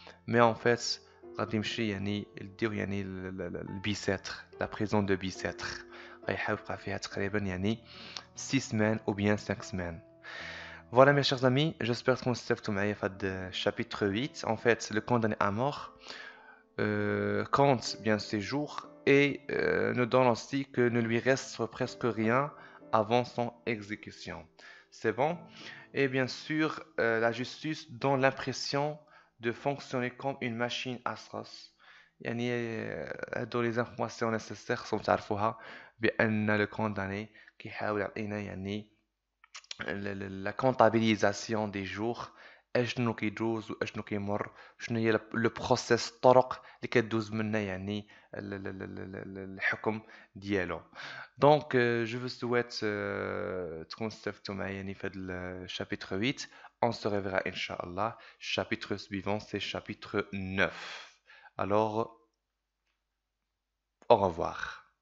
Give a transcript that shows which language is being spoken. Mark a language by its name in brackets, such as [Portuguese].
[Arabic] مي اون فيت غادي يمشي يعني يديوه يعني البيساتر لا بريزون دو بيساتر. غيحاول يبقى فيها تقريبا يعني 6 سمان او بيان 5 سمان. [French] Voilà mes chers amis, j'espère que vous avez fait le chapitre 8. En fait, le condamné à mort compte bien ses jours et nous donne aussi que ne lui reste presque rien avant son exécution. C'est bon? Et bien sûr, la justice donne l'impression de fonctionner comme une machine atroce. [Arabic] يعني هادو [French] les informations nécessaires sont [Arabic] تعرفوها بأن [French] le condamné [Arabic] كيحاول يعطينا يعني [French] la comptabilisation des jours. [Arabic] اشنو كيدوز واشنو كيمر شنو هي لو بروسيس الطرق اللي كدوز منها يعني الحكم ديالو. دونك جو فو سويت تكونوا استفدتوا معايا يعني في هذا الشابيتر 8. [French] on se reverra [Arabic] ان شاء الله. [French] chapitre suivant c'est chapitre 9. alors au revoir.